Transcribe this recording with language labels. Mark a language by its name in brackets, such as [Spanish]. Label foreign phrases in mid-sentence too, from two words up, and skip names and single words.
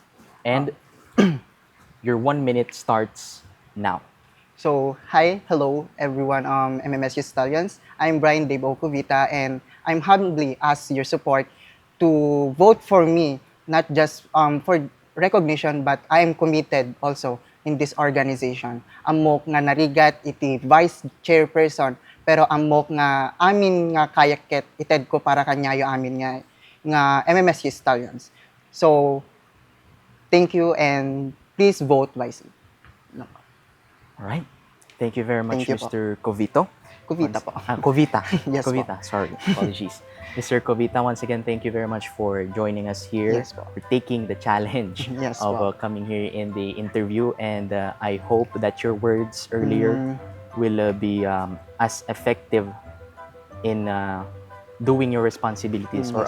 [English] And your 1 minute starts now. So, hi, hello, everyone, MMSU Stallions. I'm Brian Dave Ocovita, and I'm humbly ask your support to vote for me, not just for recognition, but I am committed also in this organization. [Iloko] Amok nga narigat iti [English] vice chairperson, [Iloko] pero amok nga amin nga kayaket ited ko para kanyayo amin nga MMSU Stallions. [English] So, thank you and please vote wisely. All right. Thank you very much, Thank you po. Mr. Covito. Covita po. Covita. Yes po. Covita, sorry. Apologies. Mr. Covita, once again, thank you very much for joining us here, Yes po. for taking the challenge Yes of po. coming here in the interview. And I hope that your words earlier will be as effective in doing your responsibilities or